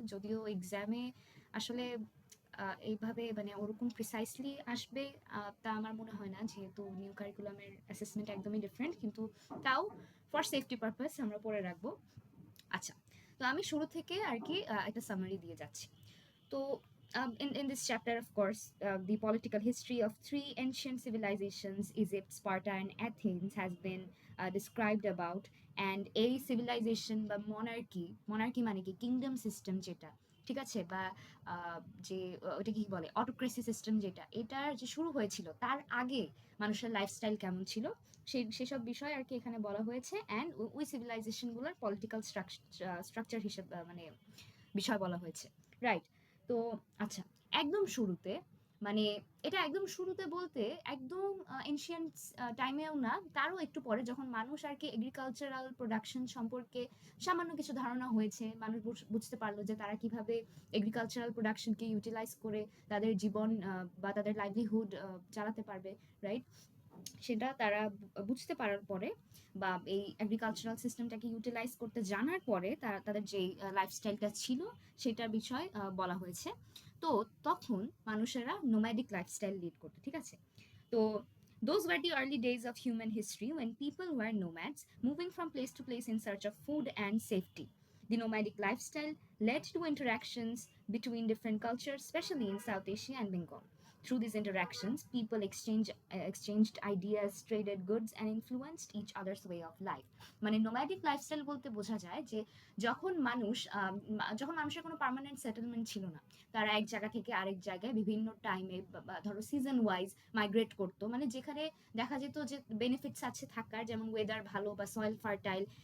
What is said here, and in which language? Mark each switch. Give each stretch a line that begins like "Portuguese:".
Bangla: যদিও এক্সামে আসলে এইভাবে মানে ওরকম প্রিসাইসলি আসবে তা আমার মনে হয় না, যেহেতু নিউ কারিকুলামের অ্যাসেসমেন্ট একদমই ডিফারেন্ট, কিন্তু তাও
English: for safety purpose
Bangla: আমরা পড়ে রাখবো। আচ্ছা, তো আমি শুরু থেকে আর কি একটা সামারি দিয়ে যাচ্ছি।
English: তো in this chapter, of course, the political history of three ancient civilizations, Egypt, Sparta, and Athens, has been described about. And a civilization
Bangla: বা monarchy মানে কি কিংডম সিস্টেম যেটা, ঠিক আছে, বা যে ওটা কি বলে অটোক্রেসি সিস্টেম যেটা, এটার যে শুরু হয়েছিল তার আগে মানুষের লাইফস্টাইল কেমন ছিল সেসব বিষয় আর কি এখানে বলা হয়েছে। অ্যান্ড ওই সিভিলাইজেশনগুলোর পলিটিক্যাল স্ট্রাকচার হিসেবে মানে বিষয় বলা হয়েছে, রাইট? তো আচ্ছা, একদম শুরুতে, মানে এটা একদম শুরুতে বলতে একদম এনশিয়েন্ট টাইমেও না, তারও একটু পরে যখন মানুষ আর কি এগ্রিকালচারাল প্রোডাকশন সম্পর্কে সামান্য কিছু ধারণা হয়েছে, মানুষ বুঝতে পারলো যে তারা কিভাবে এগ্রিকালচারাল প্রোডাকশনকে ইউটিলাইজ করে তাদের জীবন বা তাদের লাইভলিহুড চালাতে পারবে, রাইট? সেটা তারা বুঝতে পারার পরে বা এই এগ্রিকালচারাল সিস্টেমটাকে ইউটিলাইজ করতে জানার পরে তারা তাদের যে লাইফস্টাইলটা ছিল সেটার বিষয় বলা হয়েছে। তো তখন মানুষেরা নোম্যাডিক লাইফস্টাইল লিড করতো, ঠিক আছে?
English: তো those were the early days of human history when people were nomads, moving from place to place in search of food and safety. The nomadic lifestyle led to interactions between different cultures, especially in South Asia and Bengal. Through these interactions, people exchanged ideas, traded goods, and influenced each other's way of life.
Bangla: মানে nomadic lifestyle বলতে বোঝা যায় যে যখন মানুষের কোনো permanent settlement ছিল না, তারা এক জায়গা থেকে আরেক জায়গায় বিভিন্ন টাইমে ধরো সিজন ওয়াইজ মাইগ্রেট করতো, মানে যেখানে দেখা যেত যে বেনিফিটস আছে থাকার, যেমন ওয়েদার ভালো বা সয়েল ফার্টাইল,